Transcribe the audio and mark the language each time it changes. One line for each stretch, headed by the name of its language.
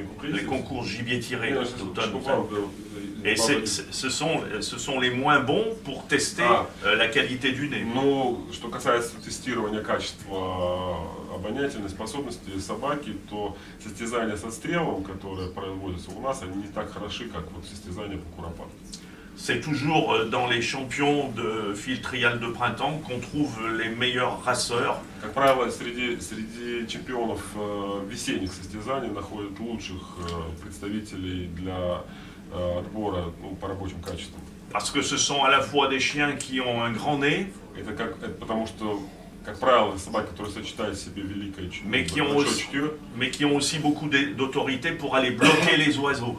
French: Les concours gibier tiré d'automne. Et ce sont les moins bons pour tester la qualité du nez.
Russian: Ну, что касается тестирования качества обонятельной способности собаки, то состязания с отстрелом, которые производятся у нас, они не так хороши, как вот состязания по куропатке.
French: C'est toujours dans les champions de fil trial de printemps qu'on trouve les meilleurs raceurs.
Russian: Как правило, среди чемпионов весенних состязаний находят лучших представителей для отбора по рабочим качествам.
French: Parce que ce sont à la fois des chiens qui ont un grand nez.
Russian: Это потому что, как правило, собаки, которые сочетают в себе великое чутье,
French: mais qui ont aussi beaucoup d'autorité pour aller bloquer les oiseaux.